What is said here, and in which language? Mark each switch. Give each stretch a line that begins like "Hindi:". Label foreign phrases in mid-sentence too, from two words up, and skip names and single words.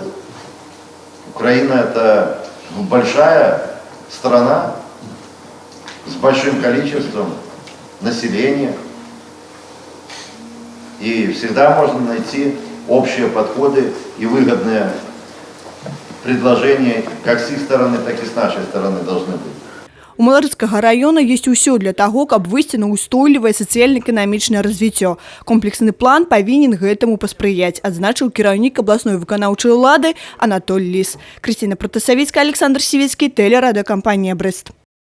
Russian: Украина – это большая страна с большим количеством населения. И всегда можно найти общие подходы и выгодные предложения как с их стороны, так и с нашей стороны должны быть.
Belarusian: У Маларыцкага района есть усё для того, каб выйсці на устойлівае сацыяльна-эканамічнае развіццё. Комплексны план павінен гэтаму паспрыяць, адзначыў кіраўнік абласной выканаўчай улады Анатоль Лис. Крысціна Протасавіцкая, Александр Сівецкі, тэлерадыёкампанія «Брэст».